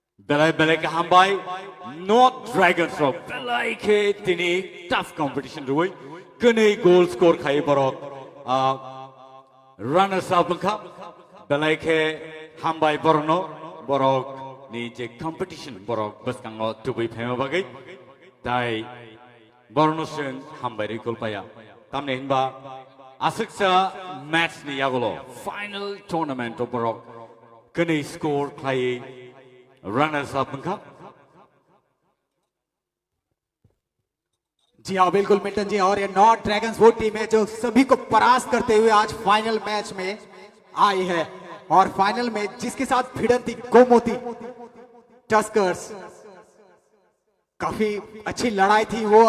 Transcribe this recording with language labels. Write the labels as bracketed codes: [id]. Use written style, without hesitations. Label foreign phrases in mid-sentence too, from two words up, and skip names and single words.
[trp] Belai belai ke hambai North Dragons ro belai ke tini [en] tough competition [trp] ruai kene [en] goal score [trp] khai borok [en] runners up [trp] lengkap belai ke hambai borno borok ni je competition borok beskango tubai phema bagai dai borno sen hambai ri goal paya tamne hinba asiksa match ni yagolo [en] final tournament [trp] borok kene score khai [en] runners up [trp] lengkap [hi] जी हाँ बिल्कुल मिल्टन जी। और ये नॉर्थ ड्रैगन्स वो टीम है जो सभी को परास्त करते हुए आज [en] final match [hi] में आई है और फाइनल में जिसके साथ भिड़ंती गोमती टस्कर्स काफी अच्छी लड़ाई थी वो।